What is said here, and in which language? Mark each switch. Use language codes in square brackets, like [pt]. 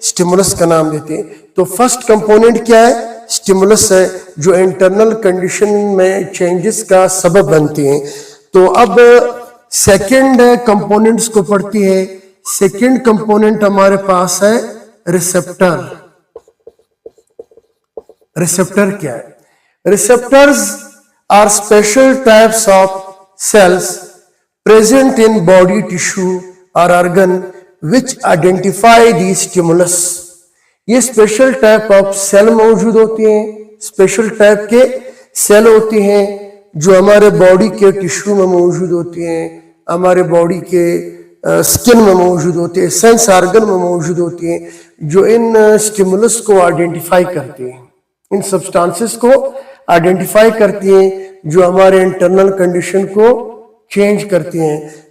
[hi] Stimulus का नाम देते हैं। तो फर्स्ट कंपोनेंट क्या है? स्टिमुलस है, जो इंटरनल कंडीशन में चेंजेस का सबब बनते हैं। तो अब सेकेंड कंपोनेंट्स को पढ़ती है। सेकेंड कंपोनेंट हमारे पास है रिसेप्टर। रिसेप्टर क्या है? [en] Receptors are special types of cells present in body tissue or organ which identify the stimulus। [hi] ये स्पेशल टाइप ऑफ सेल मौजूद होती हैं, स्पेशल टाइप के सेल होती हैं जो हमारे बॉडी के टिश्यू में मौजूद होती हैं, हमारे बॉडी के स्किन में मौजूद होती है, सेंस ऑर्गन में मौजूद होती हैं, जो इन स्टिमुलस को आइडेंटिफाई करती हैं, इन सब्सटेंसेस को आइडेंटिफाई करती हैं, जो हमारे इंटरनल कंडीशन को चेंज करती हैं।